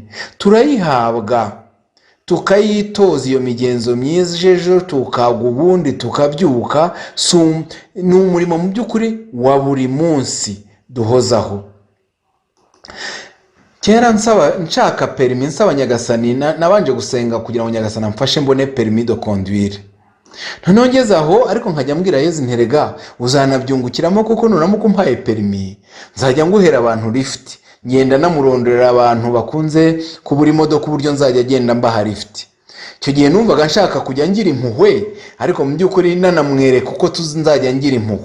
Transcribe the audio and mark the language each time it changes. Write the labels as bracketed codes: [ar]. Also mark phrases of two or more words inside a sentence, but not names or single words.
[rw] Turayihabwa tukayitoza iyo migenzo myiza, ejo tukagwa ubundi tukabyuka. Ni umurimo mu by'ukuri wa buri munsi duhozaho. Kera nshaka perimi, nsaba Nyagasani, nabanje gusenga kugira ngo Nyagasani amfashe mbone [fr] permis de conduire. [rw] Nongeze aho, ariko nkajya mbwira Yezu nterega uzanabyungukiramo, kuko nuramuka umpaye permis nzajya nguhera abantu lift, ngenda namurondorera abantu bakunze kubura imodoka uburyo nzajya agenda mbaha lift. Icyo gihe numvaga nshaka kujya ngira impuhwe, ariko mu by'ukuri nanamwereka uko nzajya ngira impuhwe.